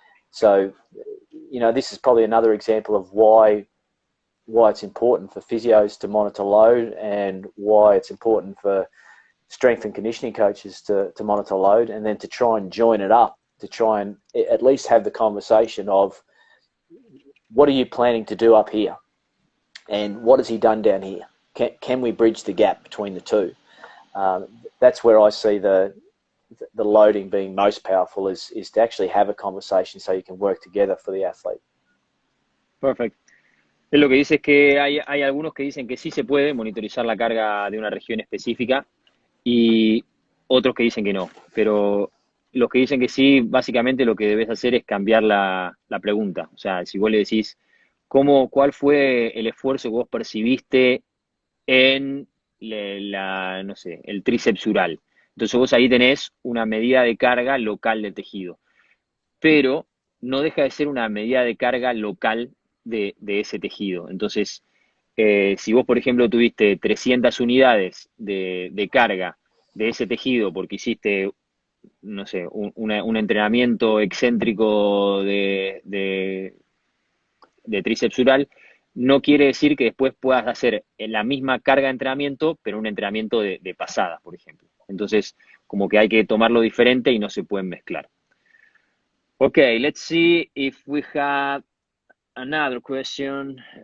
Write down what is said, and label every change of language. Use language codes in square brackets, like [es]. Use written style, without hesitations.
[en] So, this is probably another example of why it's important for physios to monitor load, and why it's important for strength and conditioning coaches to monitor load, and then to try and join it up, to try and at least have the conversation of, what are you planning to do up here? And what has he done down here? Can we bridge the gap between the two? That's where I see the loading being most powerful, is to actually have a conversation so you can work together for the athlete. Perfect. [es] Lo que dice es que hay algunos que dicen que sí se puede monitorizar la carga de una región específica y otros que dicen que no. Pero los que dicen que sí, básicamente lo que debes hacer es cambiar la pregunta. O sea, si vos le decís, ¿cuál fue el esfuerzo que vos percibiste en no sé, el tríceps ural? Entonces vos ahí tenés una medida de carga local del tejido. Pero no deja de ser una medida de carga local de ese tejido. Entonces, si vos, por ejemplo, tuviste 300 unidades de carga de ese tejido porque hiciste, no sé, un entrenamiento excéntrico de tríceps ural, no quiere decir que después puedas hacer la misma carga de entrenamiento, pero un entrenamiento de pasadas, por ejemplo. Entonces, como que hay que tomarlo diferente y no se pueden mezclar. [en] Okay, let's see if we have another question.